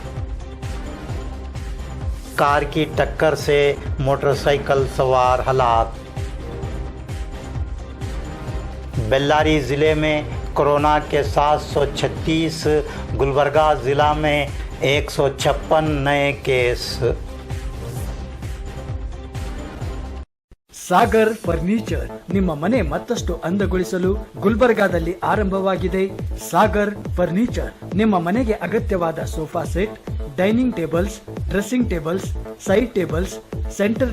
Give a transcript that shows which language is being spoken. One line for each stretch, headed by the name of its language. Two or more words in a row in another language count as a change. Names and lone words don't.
Urdu: کار کی ٹکر سے موٹر سائیکل سوار ہلاک. بیلاری ضلعے میں کورونا کے 736، گلبرگہ ضلع میں 156 نئے کیس.
Kannada: ಸಾಗರ್ ಫರ್ನಿಚರ್ ನಿಮ್ಮ ಮನೆ ಮತ್ತಷ್ಟು ಅಂದಗೊಳಿಸಲು ಗುಲ್ಬರ್ಗಾದಲ್ಲಿ ಆರಂಭವಾಗಿದೆ. ಸಾಗರ್ ಫರ್ನಿಚರ್ ನಿಮ್ಮ ಮನೆಗೆ ಅಗತ್ಯವಾದ
English: sofa set, dining tables, dressing tables, side tables, center